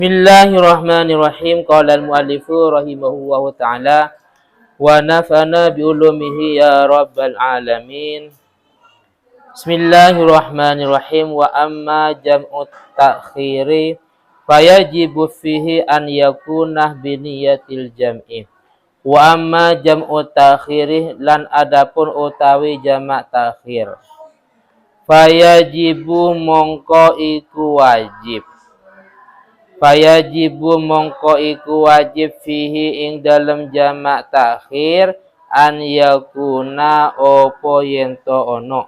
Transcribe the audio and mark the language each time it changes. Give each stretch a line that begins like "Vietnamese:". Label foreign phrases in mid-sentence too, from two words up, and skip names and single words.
Arabic: بسم الله الرحمن الرحيم. قال المؤلف رحمه الله تعالى ونفعنا بعلومه يا رب العالمين. بسم الله الرحمن الرحيم. وأما جمع التأخير فيجب فيه أن يكون بنية الجمع. وأما جمع التأخير
Javanese: lan adapun utawi jamak takhir. Fayajibu mongko iku wajib. Fayajibu mongko iku wajib fihi ing dalem jamak takhir
Arabic: أن يكون
Javanese: opo yento ono.